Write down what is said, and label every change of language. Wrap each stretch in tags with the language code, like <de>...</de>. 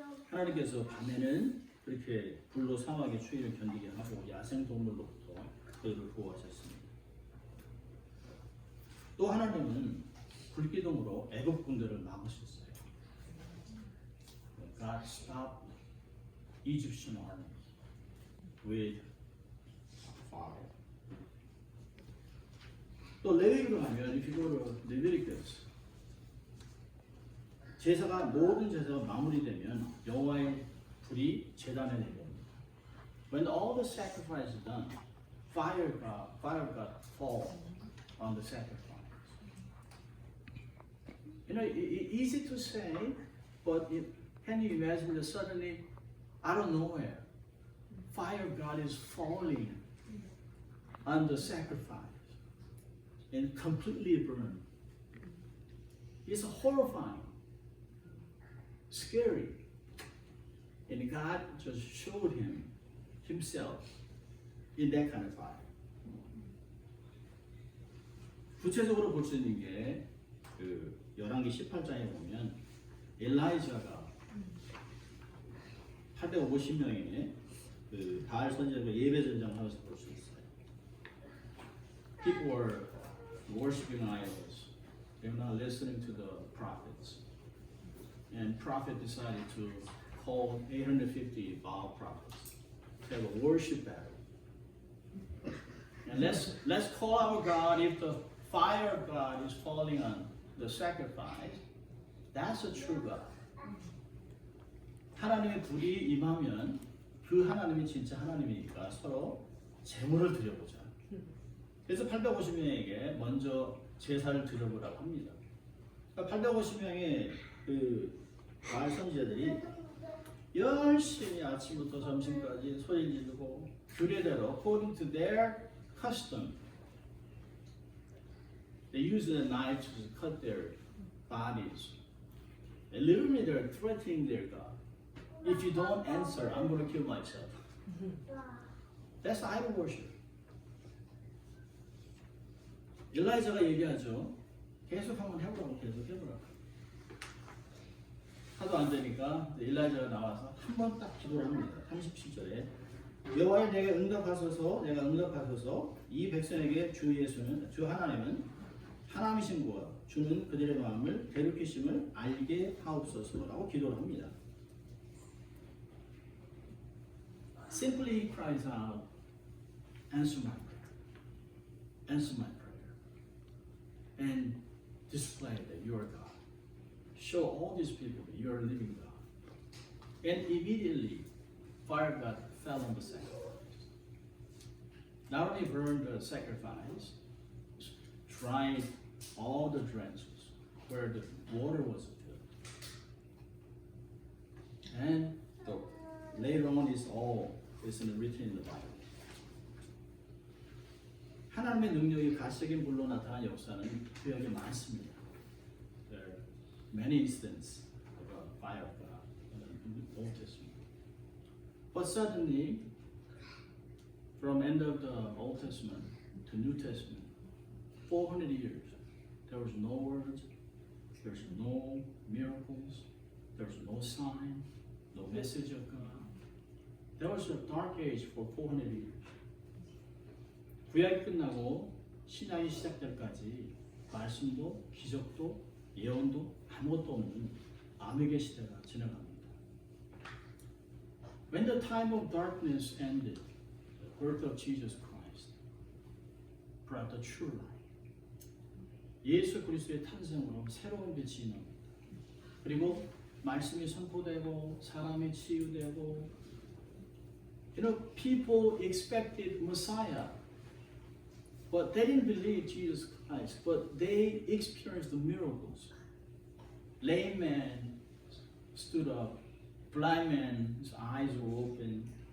<ko>하나님께서 밤에는 그렇게 불로 사막의 추위를 견디게 하고 야생 동물로부터 그들을 보호하셨습니다. 또 하나님은 불기둥으로 애굽 군대를 막으셨어요.</ko> <en>God stopped Egyptian army with fire.</en> <ko>또 레위기로 가면</ko> <en>if you go to Leviticus,</en> <ko>제사가 모든 제사가 마무리되면 여호와의 불이 제단에 내려옵니다.</ko> <en>When all the sacrifice is done, fire God fall on the sacrifice. You know, easy to say, but can you imagine that suddenly, out of nowhere, fire of God is falling on the sacrifice and completely burned. It's horrifying, scary. And God just showed himself in that kind of fire.</en> <ko>구체적으로 볼 수 있는 게 그 열왕기 18장에 보면 엘라이자가 850명의 그 바알 선지자가 예배 전쟁하면서 볼 수 있어요.</ko> <en>People were worshiping idols. They were not listening to the prophets. And prophet decided to call 850 Baal prophets to have a worship battle. And let's call our God. If the fire of God is falling on the sacrifice, that's a true God.</en> <ko>하나님의 불이 임하면 그 하나님이 진짜 하나님이니까 서로 제물을 드려보자. 그래서 850명에게 먼저 제사를 드려보라고 합니다. 그러니까 850명의 그 바알 선지자들이 열심히 아침부터 점심까지 소리 지르고 규례대로</ko> <en>according to their custom, they use the knife to cut their bodies. And literally they're threatening their God. If you don't answer, I'm going to kill myself. That's idol worship.</en> <ko>엘라이자가 얘기하죠. 계속 한번 해보라고, 계속 해보라고. 하도 안 되니까 엘리야가 나와서 한 번 딱 기도를 합니다. 37절에 여호와여 내가 응답하소서 이 백성에게 주 예수는 주 하나님은 하나님이신 것 주는 그들의 마음을 괴롭히심을 알게 하옵소서라고 기도를 합니다.</ko> <en>Simply he cries out, answer my prayer, answer my prayer, and display that you are God. Show all these people that you are living God. And immediately, fire of God fell on the sacrifice. Not only burned the sacrifice, dried all the trenches where the water was filled. And later on is all is written in the Bible.</en> <ko>하나님의 능력이 가시적인 불로 나타난 역사는 구약에 많습니다.</ko> <en>There are many instances of the fire of God in the Old Testament. But suddenly, from end of the Old Testament to New Testament, 400 years, there was no words, there's no miracles, there's no sign, no message of God. There was a dark age for 400 years.</en> <ko>구약이 끝나고 신약이 시작될 때까지 말씀도 기적도 예언도 아무것도 없는 암흑의 시대가 지나갑니다.</ko> <en>When the time of darkness ended, the birth of Jesus Christ brought the true light.</en> <ko>예수 그리스도의 탄생으로 새로운 빛이 임합니다. 그리고 말씀이 선포되고 사람이 치유되고,</ko> <en>people expected Messiah, but they didn't believe Jesus Christ. But they experienced the miracles. Lame man stood up, blind man's eyes were open.</en>